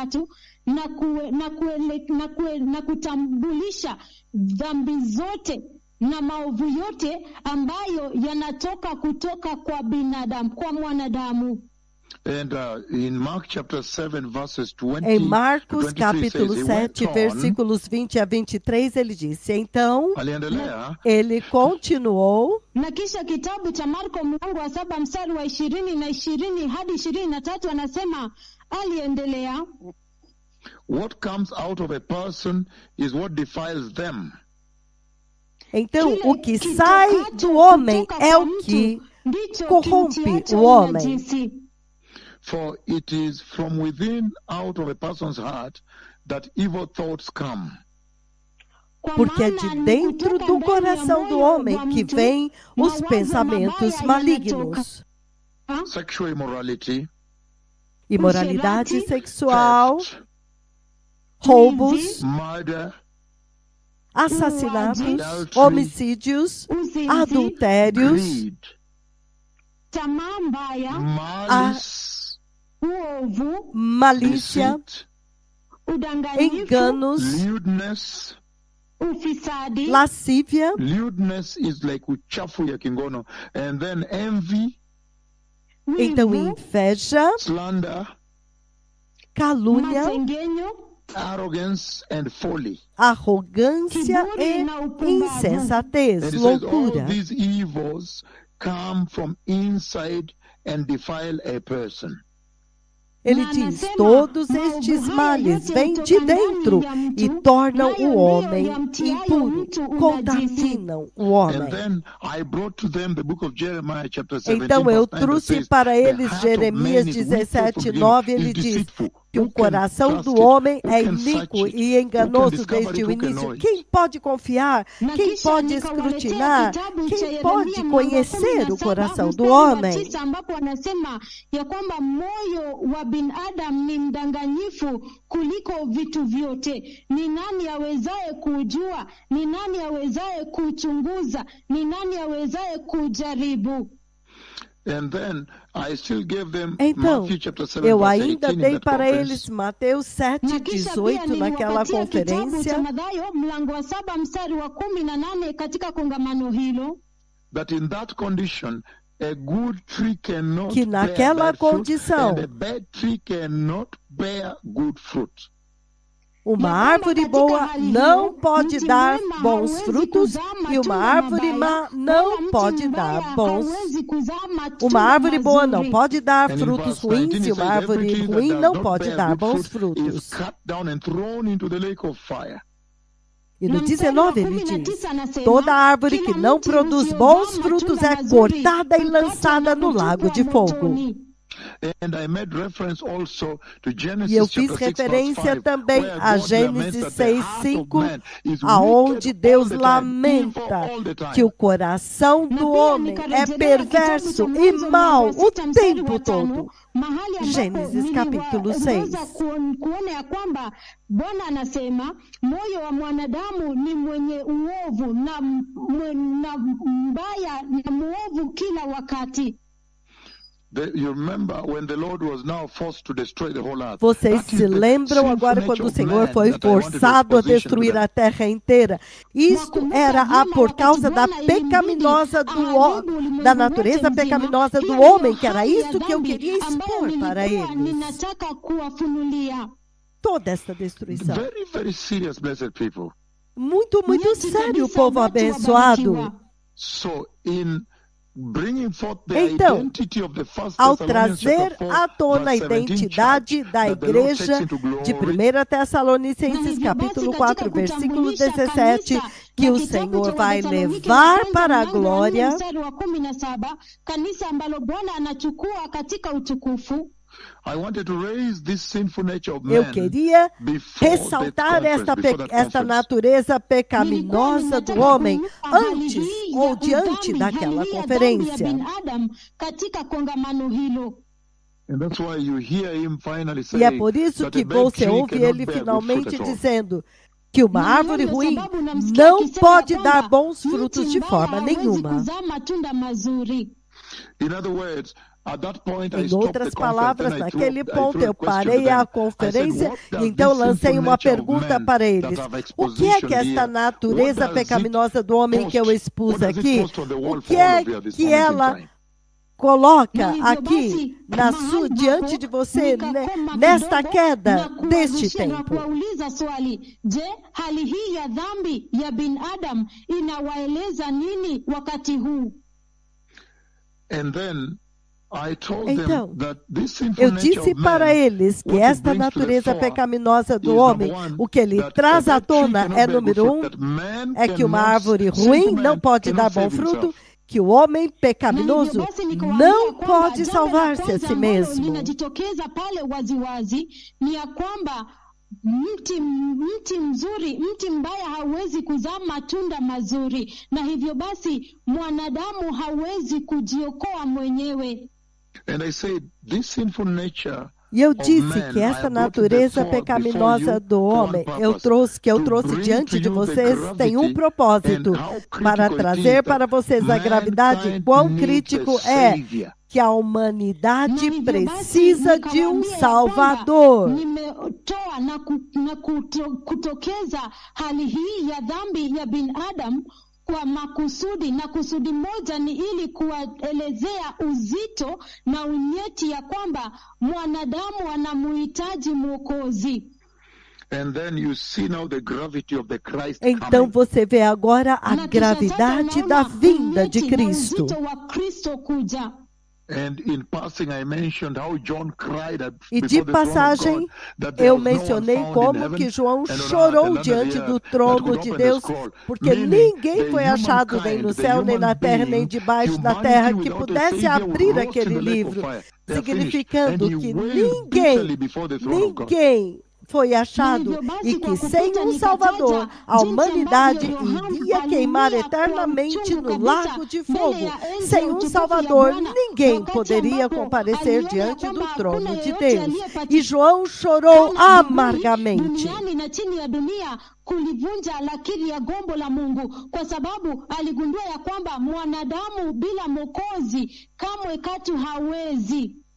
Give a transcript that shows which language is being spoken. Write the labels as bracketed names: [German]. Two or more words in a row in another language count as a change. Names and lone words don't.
[Swahili] Na kutambulisha dhambi zote na maovu yote ambayo yanatoka kutoka kwa binadamu, kwa mwanadamu. [English] And in Mark chapter 7 verses 20 [Portuguese] Em Marcos [English] to 23 [Portuguese] capítulo [English] says, [Portuguese] 7, versículos 20 a 23, ele disse, então, [Swahili] aliendelea, [Portuguese] ele continuou, [Swahili] Na kisha kitabu cha Marko mlango wa 7 mstari wa 20 na 20 hadi 23 anasema, aliendelea, [English] what comes out of a person is what defiles them. [Portuguese] então, o que sai do homem é o que corrompe o homem. [English] For it is from within, out of a person's heart, that evil thoughts come. [Portuguese] Porque é de dentro do coração do homem que vêm os pensamentos malignos. [English] Sexual immorality, [Portuguese] Imoralidade sexual, [English] theft, [Portuguese] roubos, [English] murder, [Portuguese] assassinatos, homicídios, adultérios, [English] greed, [Swahili] tamaa mbaya, [English] malice, [Swahili] uovu, [Portuguese] malícia, [English] deceit, [Swahili] udanganyifu, [Portuguese] enganos, [English] lewdness. [Swahili] ufisadi. [Portuguese] lascívia. [English] Lewdness is like [Swahili] uchafu ya kingono. [English] And then envy, [Portuguese] Então, [Swahili] wivu, [Portuguese] inveja, [English] slander, [Portuguese] calúnia, [Swahili] masengenyo, [English] arrogance, and folly. [Portuguese] arrogância e insensatez, [English] And it says all [Portuguese] loucura. [English] these evils come from inside and defile a person. [Portuguese] Ele diz, todos estes males vêm de dentro e tornam o homem impuro, contaminam o [English] And [Portuguese] homem. [English] then I brought to them the book of Jeremiah chapter 17. [Portuguese] Então eu [English] verse 9, that [Portuguese] trouxe [English] says, [Portuguese] para [English] "The [Portuguese] eles [English] heart of [Portuguese] Jeremias [English] man is [Portuguese] 17, [English] wicked from [Portuguese] 9, [English] beginning, [Portuguese] ele [English] is [Portuguese] diz [English] deceitful. [Portuguese] que o [English] Who can [Portuguese] coração [English] trust [Portuguese] do [English] it? [Portuguese] homem [English] Who [Portuguese] é [English] can search [Portuguese] iníquo [English] it? [Portuguese] e [English] Who [Portuguese] enganoso [English] can discover [Portuguese] desde [English] it? [Portuguese] o [English] Who can [Portuguese] início. [English] know it? [Portuguese] Quem pode confiar? [Swahili] Na [Portuguese] Quem [Swahili] kisha [Portuguese] pode [Swahili] nikawaletea [Portuguese] escrutinar? [Swahili] kitabu cha [Portuguese] Quem [Swahili] Yeremia [Portuguese] pode [Swahili] mlango wa [Portuguese] conhecer o [Swahili] 17 [Portuguese] coração do [Swahili] mstari wa [Portuguese] homem? [Swahili] 9 ambapo anasema ya kwamba moyo wa binadamu ni mdanganyifu kuliko vitu vyote. Ni nani awezaye kujua? Ni nani awezaye kuchunguza? Ni nani awezaye kujaribu? [English] And then I still gave them [Portuguese] Então, [English] Matthew chapter 7 [Portuguese] eu [English] verse [Portuguese] ainda [English] 18 in [Portuguese] dei [English] that [Portuguese] para [English] conference. [Portuguese] eles Mateus 7, [Swahili] Na kisha pia [Portuguese] 18 naquela [Swahili] niliwapatia kitabu cha [Portuguese] conferência, [Swahili] Mathayo mlango wa 7 mstari wa 18 katika kongamano hilo. [English] That in that condition, a good tree cannot [Portuguese] que [English] bear [Portuguese] naquela [English] bad fruit, [Portuguese] condição, [English] and a bad tree cannot bear good fruit. [Portuguese] uma [Swahili] Na [Portuguese] árvore [Swahili] katika [Portuguese] boa [Swahili] hali hiyo, [Portuguese] não pode [Swahili] mti [Portuguese] dar [Swahili] mwema [Portuguese] bons [Swahili] hauwezi [Portuguese] frutos [Swahili] kuzaa [Portuguese] e uma [Swahili] matunda [Portuguese] árvore [Swahili] mabaya, [Portuguese] má não [Swahili] wala mti [Portuguese] pode [Swahili] mbaya [Portuguese] dar bons. [Swahili] hauwezi kuzaa matunda [Portuguese] Uma árvore boa não [Swahili] mazuri. [Portuguese] pode dar [English] And in [Portuguese] frutos [English] verse 19 [Portuguese] ruins [English] it [Portuguese] e uma [English] says, every [Portuguese] árvore [English] tree that [Portuguese] ruim [English] does [Portuguese] não [English] not [Portuguese] pode [English] bear [Portuguese] dar [English] good [Portuguese] bons [English] fruit is [Portuguese] frutos. [English] cut down and thrown into the lake of fire. [Portuguese] E no [Swahili] Na mstari wa [Portuguese] 19 ele [Swahili] 19 [Portuguese] diz: [Swahili] anasema, [Portuguese] toda árvore que [Swahili] kila [Portuguese] não [Swahili] mti [Portuguese] produz [Swahili] usiozaa [Portuguese] bons frutos [Swahili] matunda [Portuguese] é [Swahili] mazuri [Portuguese] cortada e [Swahili] hukatwa [Portuguese] lançada [Swahili] na [Portuguese] no lago de [Swahili] kutupwa [Portuguese] fogo. [Swahili] motoni. [English] And I made reference also to [Portuguese] E [English] Genesis [Portuguese] eu fiz [English] chapter 6 verse [Portuguese] referência [English] 5, [Portuguese] também [English] where [Portuguese] a [English] God laments [Portuguese] Gênesis [English] that the [Portuguese] 6, [English] heart of [Portuguese] 5, [English] man is [Portuguese] aonde [English] wicked [Portuguese] Deus [English] all the time, [Portuguese] lamenta [English] evil all the time. [Portuguese] que o coração [Swahili] Na [Portuguese] do [Swahili] pia [Portuguese] homem é [Swahili] nikarejelea [Portuguese] perverso [Swahili] kitabu cha [Portuguese] e [Swahili] Mwanzo [Portuguese] mau [Swahili] mlango wa [Portuguese] o [Swahili] 6 mstari [Portuguese] tempo [Swahili] wa 5, [Portuguese] todo. [Swahili] mahali ambapo [Portuguese] Gênesis capítulo 6. [Swahili] niliweza kuona ya kwamba Bwana anasema moyo wa mwanadamu ni mwenye uovu na mbaya na muovu kila wakati. [English] You remember when the Lord was now forced to destroy the whole earth. [Portuguese] Vocês [English] That is [Portuguese] se [English] the [Portuguese] lembram agora [English] sinful [Portuguese] quando o [English] nature of [Portuguese] Senhor [English] man [Portuguese] foi [English] that I wanted to [Portuguese] forçado a [English] exposition to [Portuguese] destruir [English] them. [Portuguese] a terra inteira? Isto [Swahili] Nakumbuka [Portuguese] era [Swahili] vyema [Portuguese] por [Swahili] wakati [Portuguese] causa da [Swahili] Bwana ilimbidi [Portuguese] pecaminosa [Swahili] aharibu ulimwengu [Portuguese] da [Swahili] wote [Portuguese] natureza [Swahili] mzima. [Portuguese] pecaminosa do [Swahili] Hiyo ndiyo [Portuguese] homem, que era [Swahili] hali ya [Portuguese] isto que eu [Swahili] dhambi [Portuguese] queria [Swahili] ambayo [Portuguese] expor para [Swahili] nilikuwa [Portuguese] eles. [Swahili] ninataka kuwafunulia. [Portuguese] Toda esta destruição. [English] Very, very serious, blessed people. [Portuguese] Muito, muito [Swahili] Nyeti [Portuguese] sério, [Swahili] kabisa, [Portuguese] povo [Swahili] watu [Portuguese] abençoado. [Swahili] wabarikiwa. [English] So in bringing forth the [Portuguese] Então, [English] identity of the first [Portuguese] ao [English] Thessalonians [Portuguese] trazer [English] chapter 4, [Portuguese] à tona a [English] verse 17 [Portuguese] identidade [English] church, [Portuguese] da [English] that the Lord [Portuguese] igreja [English] takes into [Portuguese] de [English] glory, [Portuguese] 1 Tessalonicenses [Swahili] Na hivyo [Portuguese] capítulo [Swahili] basi, [Portuguese] 4, [Swahili] katika [Portuguese] versículo [Swahili] kutambulisha [Portuguese] 17, [Swahili] kanisa [Portuguese] que [Swahili] na [Portuguese] o [Swahili] kitabu [Portuguese] Senhor [Swahili] cha [Portuguese] vai [Swahili] Wathesalonike wa [Portuguese] levar [Swahili] kwanza [Portuguese] para a [Swahili] mlango wa 4 [Portuguese] glória. [Swahili] mstari wa 17, kanisa ambalo Bwana anachukua katika utukufu. [English] I wanted to raise this sinful nature of [Portuguese] Eu [English] man [Portuguese] queria [English] before [Portuguese] ressaltar [English] that conference, before that [Portuguese] esta [English] conference. [Portuguese] natureza pecaminosa do homem antes ou diante daquela conferência. [Swahili] Katika kongamano hilo. [English] And that's why you hear him finally [Portuguese] E [English] saying [Portuguese] é por isso [English] that a [Portuguese] que [English] bad [Portuguese] você [English] tree [Portuguese] ouve [English] cannot [Portuguese] ele [English] bear good [Portuguese] finalmente [English] fruit at all. [Portuguese] dizendo que uma [Swahili] Na [Portuguese] árvore [Swahili] hiyo [Portuguese] ruim [Swahili] sababu namsikia [Portuguese] não [Swahili] akisema [Portuguese] pode [Swahili] kwamba [Portuguese] dar bons [Swahili] mti [Portuguese] frutos de [Swahili] mbaya [Portuguese] forma [Swahili] hawezi [Portuguese] nenhuma. [Swahili] kuzaa matunda mazuri. [English] In other words, at that point I [Portuguese] Em [English] stopped [Portuguese] outras [English] the conference, [Portuguese] palavras, [English] then I [Portuguese] naquele [English] threw [Portuguese] ponto [English] a [Portuguese] eu [English] question to [Portuguese] parei a [English] them. I said, [Portuguese] conferência [English] what [Portuguese] e [English] does [Portuguese] então [English] this [Portuguese] lancei [English] sinful [Portuguese] uma [English] nature of [Portuguese] pergunta [English] man [Portuguese] para [English] that [Portuguese] eles. [English] I've [Portuguese] O que é que [English] expositioned [Portuguese] esta [English] here, [Portuguese] natureza [English] what does it [Portuguese] pecaminosa do homem que eu [English] post? [Portuguese] expus [English] What does it [Portuguese] aqui, [English] post on the wall [Portuguese] o [English] for [Portuguese] que [English] all [Portuguese] é [English] of you at this [Portuguese] que [English] moment in [Portuguese] ela [English] time? [Portuguese] coloca [Swahili] Na hivyo [Portuguese] aqui [Swahili] basi, [Portuguese] diante de você [Swahili] nikakoma [Portuguese] nesta [Swahili] kidogo [Portuguese] queda [Swahili] na [Portuguese] deste [Swahili] kuwarushia na [Portuguese] tempo? [Swahili] kuwauliza swali, je, hali hii ya dhambi ya binadamu inawaeleza nini wakati huu? [English] And then I told [Portuguese] Então, [English] them that this sinful [Portuguese] eu [English] nature [Portuguese] disse [English] of [Portuguese] para [English] man, [Portuguese] eles que [English] what it [Portuguese] esta [English] brings to the [Portuguese] natureza [English] fore [Portuguese] pecaminosa do [English] is, [Portuguese] homem, [English] number one, [Portuguese] o que ele [English] that [Portuguese] traz [English] a [Portuguese] à [English] bad tree [Portuguese] tona [English] cannot [Portuguese] é, [English] bear good [Portuguese] número [English] fruit, [Portuguese] um, [English] that man [Portuguese] é que uma [English] cannot, [Portuguese] árvore [English] sinful [Portuguese] ruim [English] man [Portuguese] não pode dar [English] cannot [Portuguese] bom [English] save [Portuguese] fruto, [English] himself. [Portuguese] que o homem [Swahili] Na hivyo [Portuguese] pecaminoso [Swahili] basi nikawaambia [Portuguese] não [Swahili] kwamba [Portuguese] pode [Swahili] jambo la [Portuguese] salvar-se a [Swahili] kwanza [Portuguese] si [Swahili] ambalo [Portuguese] mesmo. [Swahili] linajitokeza pale waziwazi ni ya kwamba mti mzuri, mti mbaya hauwezi kuzaa matunda mazuri, na hivyo basi mwanadamu hawezi kujiokoa mwenyewe. [English] And I said, this sinful nature [Portuguese] E eu [English] of [Portuguese] disse [English] man, [Portuguese] que [English] I [Portuguese] esta [English] have brought it [Portuguese] natureza [English] before [Portuguese] pecaminosa [English] you [Portuguese] do [English] for one [Portuguese] homem [English] purpose, [Portuguese] eu [English] to [Portuguese] trouxe [English] bring [Portuguese] diante [English] to [Portuguese] de [English] you the [Portuguese] vocês tem um [English] gravity [Portuguese] propósito, [English] and how [Portuguese] para [English] critical it [Portuguese] trazer [English] is [Portuguese] para [English] that [Portuguese] vocês a gravidade, [English] mankind [Portuguese] quão [English] needs a [Portuguese] crítico é [English] savior. [Portuguese] que a [Swahili] Na [Portuguese] humanidade [Swahili] hivyo basi [Portuguese] precisa de um [Swahili] nikawaambia ya kwamba [Portuguese] Salvador. [Swahili] nimetoa na kutokeza hali hii ya dhambi ya binadamu kwa makusudi, na kusudi moja ni ili kuwaelezea uzito na unyeti ya kwamba mwanadamu anamuhitaji Mwokozi. [English] And then you see now the gravity of the Christ [Portuguese] Então [English] coming. [Portuguese] você vê agora a [Swahili] Na kisha sasa [Portuguese] gravidade da [Swahili] unaona [Portuguese] vinda de [Swahili] unyeti na [Portuguese] Cristo. [Swahili] uzito wa Kristo kuja. [English] And in passing, I mentioned how John cried [Portuguese] E [English] before [Portuguese] de [English] the throne of [Portuguese] passagem, [English] God, that there [Portuguese] eu [English] was no one [Portuguese] mencionei [English] found in [Portuguese] como [English] heaven [Portuguese] que João [English] and on earth [Portuguese] chorou [English] and under [Portuguese] diante [English] the [Portuguese] do [English] earth that [Portuguese] trono [English] could [Portuguese] de [English] open the [Portuguese] Deus, [English] scroll. [Portuguese] porque [English] Meaning, [Portuguese] ninguém [English] the [Portuguese] foi achado nem [English] humankind, [Portuguese] no [English] the [Portuguese] céu, nem na [English] human [Portuguese] terra, nem [English] being, [Portuguese] debaixo da [English] humanity [Portuguese] terra, que [English] without a [Portuguese] pudesse [English] savior [Portuguese] abrir [English] was lost [Portuguese] aquele [English] in the lake of [Portuguese] livro, [English] fire. They are finished. And [Portuguese] significando [English] he [Portuguese] que [English] wailed bitterly before the throne of God. [Portuguese] ninguém foi achado [Swahili] Na hivyo basi, [Portuguese] e [Swahili] kwa [Portuguese] que sem [Swahili] kupita [Portuguese] um Salvador, [Swahili] nikataja [Portuguese] a [Swahili] jinsi [Portuguese] humanidade [Swahili] ambavyo Yohana [Portuguese] iria queimar [Swahili] alilia kwa [Portuguese] eternamente [Swahili] uchungu [Portuguese] no [Swahili] kabisa [Portuguese] lago de [Swahili] mbele [Portuguese] fogo. [Swahili] ya enzi [Portuguese] Sem [Swahili] ya [Portuguese] um [Swahili] utukufu [Portuguese] Salvador, [Swahili] ya Bwana, [Portuguese] ninguém [Swahili] wakati [Portuguese] poderia [Swahili] ambapo [Portuguese] comparecer [Swahili] aliona ya [Portuguese] diante do [Swahili] kwamba [Portuguese] trono [Swahili] hakuna [Portuguese] de [Swahili] yeyote [Portuguese] Deus. [Swahili] aliyepatikana [Portuguese] E João chorou [Swahili] mbinguni, [Portuguese] amargamente. [Swahili] duniani na chini ya dunia kulivunja lakiri ya gombo la Mungu, kwa sababu aligundua ya kwamba mwanadamu bila Mwokozi kamwe katu hawezi.